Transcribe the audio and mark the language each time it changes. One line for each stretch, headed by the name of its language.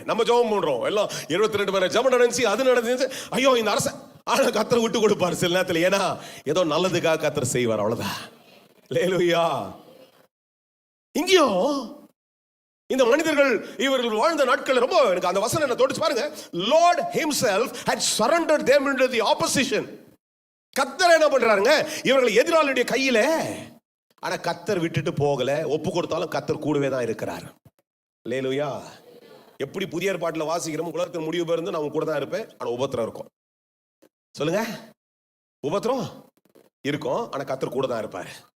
Tamil: நம்ம ஜெபம் பண்றோம், எல்லாம் 72 மணி ஜெபம் நடந்துச்சு, அது நடந்துச்சு, ஐயோ இந்த அரச, ஆனா கர்த்தர் விட்டு கொடுப்பாரு சில நேரத்தில். ஏன்னா ஏதோ நல்லதுக்காக கர்த்தர் செய்வார், அவ்வளவுதான். அல்லேலூயா. இங்கேயோ இந்த மனிதர்கள் இவர்கள் வாழ்ந்த நாட்கள் ரொம்ப எனக்கு அந்த வசனம் என்ன தோணுச்சு பாருங்க.
English: Lord himself had surrendered them into the opposition.
Tamil: கர்த்தர் என்ன பண்றாருங்க, இவர்கள் எதிராளியுடைய கையில. ஆனா கர்த்தர் விட்டுட்டு போகல, ஒப்பு கொடுத்தாலும் கர்த்தர் கூடவே தான் இருக்கிறார். அல்லேலூயா. எப்படி புதிய ஏற்பாட்டில் வாசிக்கிறோம், உலகத்தின் முடிவு பேருந்து நான் கூட தான் இருப்பேன், ஆனா உபத்திரம் இருக்கும். சொல்லுங்க, உபத்திரம் இருக்கும், ஆனா கர்த்தர் கூட தான் இருப்பாரு.